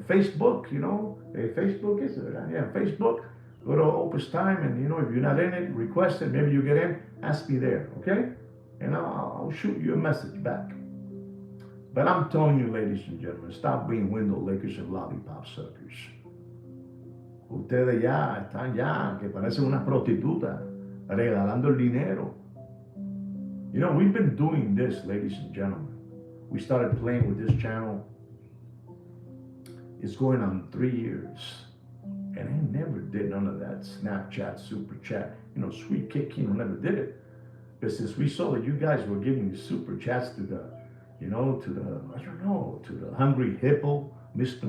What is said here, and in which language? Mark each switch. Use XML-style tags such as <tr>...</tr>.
<en>Facebook is it? Yeah, Facebook. Go to Opus Time, and if you're not in it, request it. Maybe you get in. Ask me there, okay? And I'll shoot you a message back. But I'm telling you, ladies and gentlemen, stop being window lickers and lollipop suckers.</en> <es>Ustedes ya están que parecen una prostituta regalando el dinero.</es> <en>We've been doing this, ladies and gentlemen. We started playing with this channel. It's going on 3 years. And I never did none of that Snapchat, Super Chat. Sweet Kid Kino never did it. But since we saw that you guys were giving Super Chats to the, to the Hungry Hippo, Mr.</en>